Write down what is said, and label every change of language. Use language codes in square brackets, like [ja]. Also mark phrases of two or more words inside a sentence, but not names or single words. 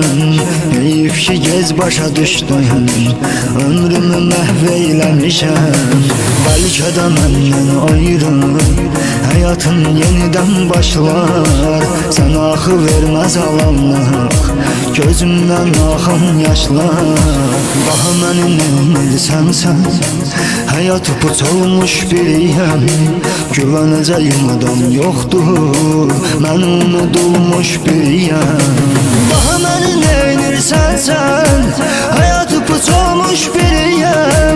[az] Heyif ki gez başa düşdün, ömrümü məhv eyləmişəm. Bəlkə də məndən ayrı həyatın yenidən başlar. Sən axı verməz alanlıq, gözümdən axan yaşlar. Daha mənim ümid sənsən, [tr] hayat upuç olmuş biriyim. Güveneceğim adam yoktur, ben unutulmuş biriyim. Daha beni neynirsen sen, hayat upuç olmuş biriyim.